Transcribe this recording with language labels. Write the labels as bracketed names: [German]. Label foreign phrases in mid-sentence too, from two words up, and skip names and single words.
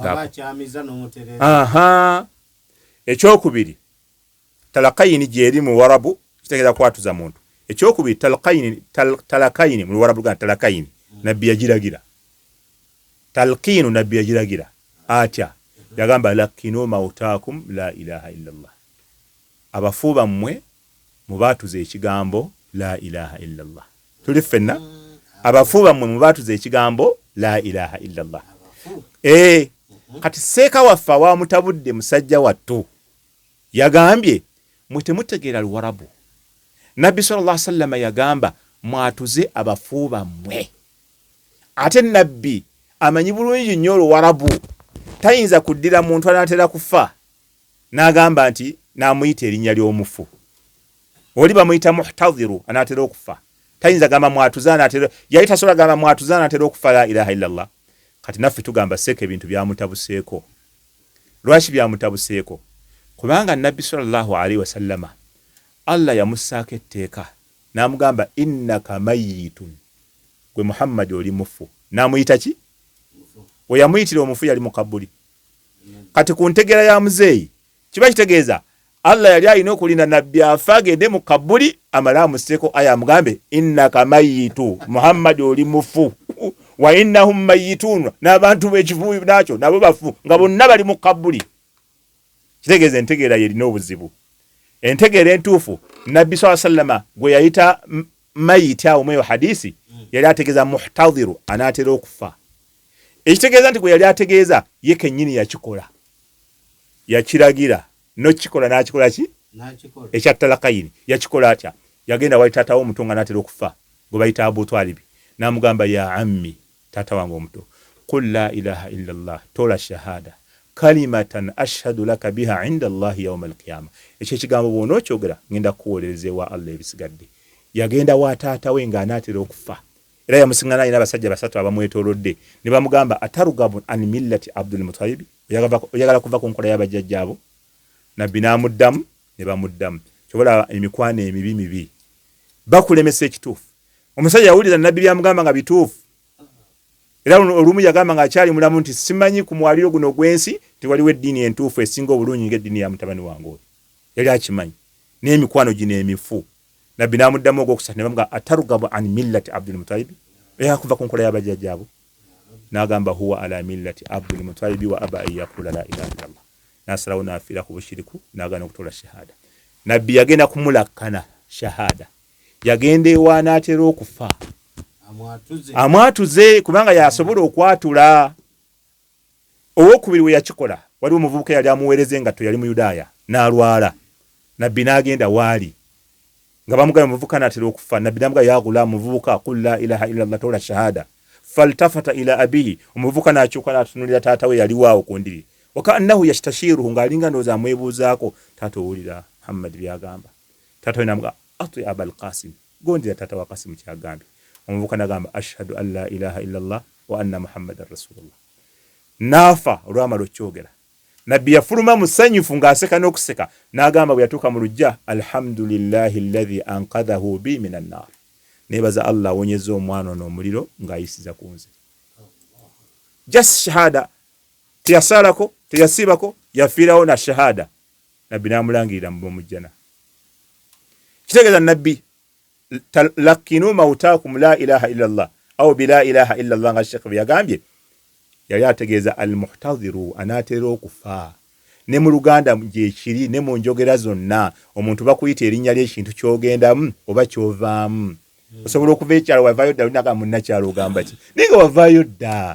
[Ganda] ekyokubiri talakayini gyeri mu Luwarabu kitegeeza kwatuza muntu ekyokubiri talakayini mu Luwarabu Luganda talakayini nabbi yagiragira talqiinu nabbi yagiragira atya yagamba [Arabic] لقنوا موتاكم لا إله إلا الله [Ganda] abafu bammwe mubatuze ekigambo [Arabic] لا إله إلا الله. [Ganda] Tuli ffenna abafu bammwe mubatuze ekigambo [Arabic] لا إله إلا الله. [Ganda] Kati seeka waffe awamutabudde musajja wattu yagambye mwe temutegeera Luwarabu. Nabbi [Arabic] صلى الله عليه وسلم [Ganda] yagamba mwatuze abafu bammwe. Ate nabbi amanyi bulungi nnyo Luwarabu, tayinza kuddira muntu anaatera kufa n'agamba nti naamuyita erinnya ly'omufu. Oli bamuyita muhtadhiru anaatera okufa, tayinza gamba mwatuze anaatera, yali tasobola gamba mwatuze anaatera okufa [Arabic] لا إله إلا الله. [Ganda] Kati naffe tugamba seeka ebintu byamutabuseeko. Lwaki byamutabuseeko? Kubanga nabbi [Arabic] صلى الله عليه وسلم [Ganda] Allah yamussaako etteeka n'amugamba [Arabic] إنك ميت, [Ganda] gwe Muhammad oli mufu. N'amuyita ki? We yamuyitira omufu yali mukabbuli. Kati ku ntegeera ya muzeeyi kiba kitegeeza Allah yali alina okulinda nabbi afa agende mu kabbuli amale amusseeko aya amugambe [Arabic] إنك ميت, [Ganda] Muhammad oli mufu [Arabic] وإنهم ميتون, [Ganda] n'abantu b'ekivubi nakyo nabo bafu nga bonna bali mu kabbuli. Kitegeeza entegeera yerina obuzibu. Entegeera entuufu nabbi [Arabic] صلى الله عليه وسلم [Ganda] gwe yayita mayiti awo mu hadisi yali ategeeza muhtadhiru anaatera okufa. Ekitegeeza nti gwe yali ategeeza ye kennyini yakikola, yakiragira n'okikola n'akikola ki? Ekyattalakayini yakikola atya? Yagenda wali taata w'omuto nga n'atera okufa gwe bayita Abu Talib, n'amugamba [Arabic] يا عمي, [Ganda] taata wange omuto, [Arabic] قل لا إله إلا الله, [Ganda] tola shahada [Arabic] كلمة أشهد لك بها عند الله يوم القيامة. [Ganda] Ekyo ekigambo bw'ona okyogera ngenda kuwolereza ewa Allah ebisigadde. Yagenda wa taata we nga anaatera okufa. Era yamusingana ina abasajja basatu abamwetoolodde ne bamugamba [Arabic] أترغب عن ملة عبد المطلب, [Ganda] oyagala kuva ku nkola y'abajjajjaabo? Nabbi n'amuddamu ne bamuddamu. Kyobola emikwano emibi bakulemesa ekituufu. Omusajja yawulira nabbi byamugamba nga bituufu. Era olumu yagamba nga akyali mulamu nti simanyi ku mwaliro guno gw'ensi tewaliwo eddiini entuufu esinga obulungi ng'eddiini ya mutabani wange oyo. Yali akimanyi n'emikwano gino emifu. Nabbi n'amuddamu ogwokusatu ne bamugamba [Arabic] أترغب عن ملة عبد المطلب, [Ganda] yakuva ku nkola y'abajjajjaabo? [Arabic] N'agamba هو على ملة عبد المطلب وأبى أن يقول لا إله إلا الله. [Ganda] N'asalawo n'afiira ku bushiriku n'agaana okutola shahada. Nabbi yagenda kumulakkana shahada, yagenda ewa n'atera okufa amwatuze kubanga yasobola okwatula. Owokubiri we yakikola waliwo omuvubuka yali amuweereza engatto, yali mu Yudaaya n'alwala. Nabbi n'agenda waali nga bamugamba omuvubuka n'atera okufa. Nabbi n'amugamba [Arabic] يا غلام, [Ganda] muvubuka, [Arabic] قل لا إله إلا الله, [Ganda] tola shahada. [Arabic] فالتفت إلى أبيه, [Ganda] omuvubuka n'akyuka n'atunuulira taata we yali waawo ku ndiri. [Arabic] وكأنه يستشيره, [Ganda] ng'alinga ndowooza amwebuuzaako. Taata owulira Muhammad byagamba. Taata we n'amugamba [Arabic] أطع أبا القاسم, [Ganda] gondera taata wa Qasim kyagambye. Omuvubuka n'agamba [Arabic] أشهد أن لا إله إلا الله وأن محمدا رسول الله. [Ganda] N'afa olwamala okyogera. Nabbi yafuluma musanyufu ng'aseka n'okuseka n'agamba bwe yatuuka mu lujja, [Arabic] الحمد لله الذي أنقذه بي من النار, [Ganda] nebaza Allah awonyeza omwana ono omuliro ng'ayisiza ku nze. Just shahada, teyasalako teyasibako, yafiirawo na shahada. Nabbi n'amulangirira mu mujjana. Kitegeeza nabbi [Arabic] لقنوا موتاكم لا إله إلا الله أو بلا إله إلا الله [Ganda] nga Sheikh yagambye yali ategeeza al-muhtadhiru anaatera okufa. Ne mu Luganda gyekiri ne mu njogera zonna omuntu bakuyita erinnya ly'ekintu kyogendamu oba kyovaamu. Osobola okuva ekyalo wavaayo dda olinaga munnakyalo ogamba ki? Ninga wavaayo dda.